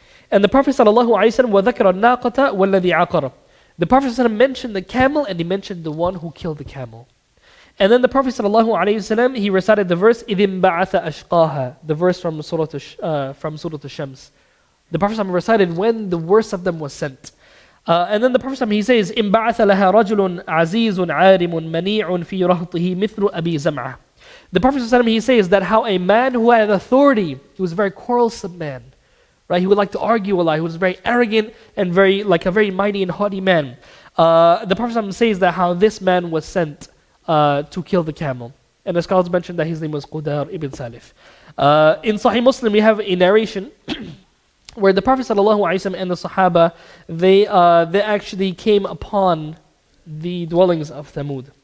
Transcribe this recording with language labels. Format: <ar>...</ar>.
<en>And the Prophet</en> <ar>sallallahu alaihi wasallam وَذَكَرَ النَّاقَةَ وَالَّذِي عَقَرَ.</ar> <en>The Prophet ﷺ mentioned the camel and he mentioned the one who killed the camel. And then the Prophet ﷺ, he recited the verse</en> <ar>إِذٍ بَعَثَ أَشْقَاهَا,</ar> <en>the verse from Surah Ash-Shams. The Prophet ﷺ recited when the worst of them was sent. And then the Prophet ﷺ, he says</en> <ar>إِن بَعَثَ لَهَا رَجُلٌ عَزِيزٌ عَارِمٌ مَنِيعٌ فِي رَهْطِهِ مِثْلُ أَبِي زَمْعَةٍ.</ar> <en>The Prophet ﷺ, he says that how a man who had authority, he was a very quarrelsome man, right? He would like to argue a lot. He was very arrogant and very mighty and haughty man. The Prophet ﷺ says that how this man was sent to kill the camel. And the scholars mentioned that his name was Qudar ibn Salif. In Sahih Muslim, we have a narration where the Prophet ﷺ and the Sahaba, they actually came upon the dwellings of Thamud.</en>